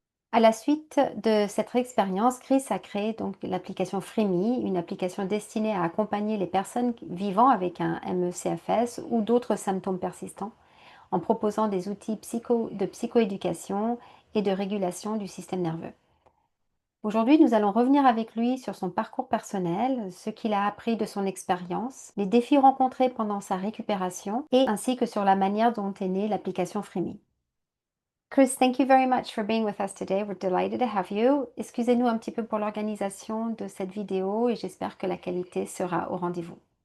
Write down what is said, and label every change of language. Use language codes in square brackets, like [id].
[fr] À la suite de cette expérience, Chris a créé donc l'application Freemy, une application destinée à accompagner les personnes vivant avec un ME/CFS ou d'autres symptômes persistants, en proposant des outils de psychoéducation et de régulation du système nerveux. Aujourd'hui, nous allons revenir avec lui sur son parcours personnel, ce qu'il a appris de son expérience, les défis rencontrés pendant sa récupération et ainsi que sur la manière dont est née l'application Freemy. [en] Chris, thank you very much for being with us today. We're delighted to have you. [fr] Excusez-nous un petit peu pour l'organisation de cette vidéo et j'espère que la qualité sera au rendez-vous.